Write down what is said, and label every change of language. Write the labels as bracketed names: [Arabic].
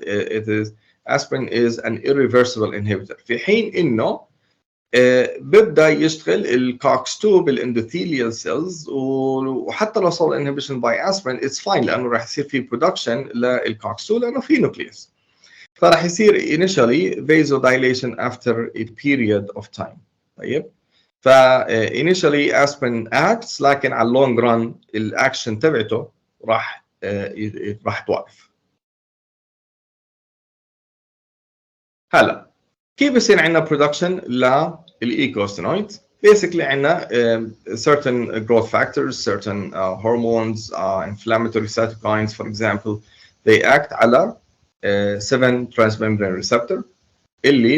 [English] It is aspirin is an irreversible inhibitor. [Arabic] في حين انه ببدا يشتغل الكوكس 2 بالاندوثيليال سيلز، وحتى لو صار [English] inhibition by aspirin it's fine [Arabic] لانه راح يصير في production للكوكس 2 لانه في نوكليوس، فراح يصير [English] initially vasodilation after a period of time. [Arabic] طيب ف [English] initially aspirin acts، [Arabic] لكن على long run الاكشن تبعته راح توقف. هلا كيف بصير عندنا [English] production للايكوستينويدز؟ Basically عندنا certain growth factors, certain hormones, inflammatory cytokines for example, they act على 7 transmembrane receptor اللي